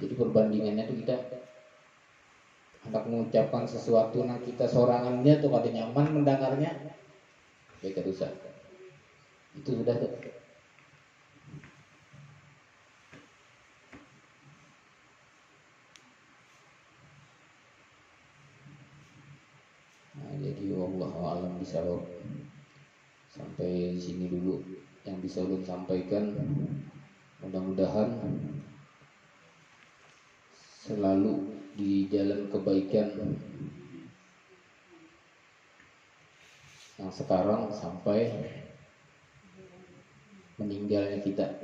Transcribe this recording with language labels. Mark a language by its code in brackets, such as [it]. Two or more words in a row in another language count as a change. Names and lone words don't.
[bjn] Jadi perbandingannya itu kita hendak mengucapkan sesuatu nah kita sorangannya tuh kada nyaman mendengarnya, baik rusak. Itu sudah tuh. Nah, jadi [ar] wallahu a'lam bishawab. [id] Sampai di sini dulu yang bisa ulun sampaikan. Mudah-mudahan selalu di jalan kebaikan yang sekarang sampai meninggalnya kita.